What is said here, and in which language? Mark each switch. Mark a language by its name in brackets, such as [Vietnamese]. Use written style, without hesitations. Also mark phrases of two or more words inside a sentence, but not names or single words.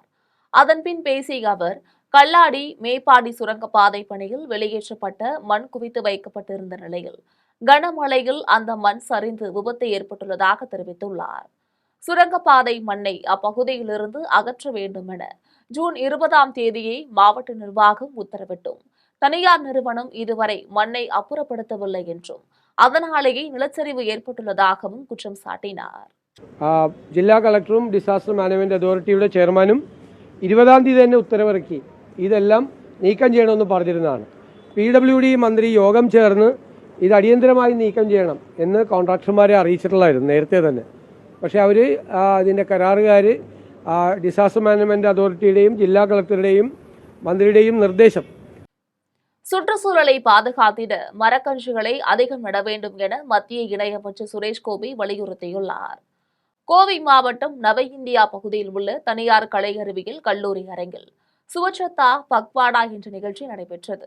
[Tamil] அதன்பின் பேசிய அவர், கல்லாடி மேப்பாடி சுரங்கப்பாதை பணியில் வெளியேற்றப்பட்ட மண் குவித்து வைக்கப்பட்டிருந்த நிலையில் கனமழையில் அந்த மண் சரிந்து விபத்து ஏற்பட்டுள்ளதாக தெரிவித்துள்ளார். சுரங்கப்பாதை மண்ணை அப்பகுதியிலிருந்து அகற்ற வேண்டும் என ஜூன் 20ஆம் தேதியை மாவட்ட நிர்வாகம் உத்தரவிட்டும் தனியார் நிறுவனம் இதுவரை மண்ணை அப்புறப்படுத்தவில்லை என்றும் அதனாலேயே நிலச்சரிவு ஏற்பட்டுள்ளதாகவும் குற்றம் சாட்டினார். [Malayalam] ജില്ലാ കളക്ടറും ഡിസാസ്റ്റർ മാനേജ്മെന്റ് അതോറിറ്റിയുടെ ചെയർമാനും 20ആം തീയതി തന്നെ ഉത്തരവിറക്കി ഇതെല്ലാം നീക്കം ചെയ്യണമെന്ന് പറഞ്ഞിരുന്നതാണ്. PWD മന്ത്രി യോഗം ചേർന്ന് ഇത് അടിയന്തരമായി നീക്കം ചെയ്യണം എന്ന് കോൺട്രാക്ടർമാരെ അറിയിച്ചിട്ടുള്ളായിരുന്നു നേരത്തെ തന്നെ. പക്ഷേ അവർ അതിൻ്റെ കരാറുകാർ ഡിസാസ്റ്റർ മാനേജ്മെന്റ് അതോറിറ്റിയുടെയും ജില്ലാ കളക്ടറുടെയും മന്ത്രിയുടെയും നിർദ്ദേശം [Tamil] சுற்றுச்சூழலை பாதுகாத்திட மரக்கன்றுகளை அதிகம் நட வேண்டும் என மத்திய இணையமைச்சர் சுரேஷ் கோபி வலியுறுத்தியுள்ளார். கோவை மாவட்டம் நவ இந்தியா பகுதியில் உள்ள தனியார் கலையருவியில் கல்லூரி அரங்கில் சுவச்சத்தா பக்வாடா என்ற நிகழ்ச்சி நடைபெற்றது.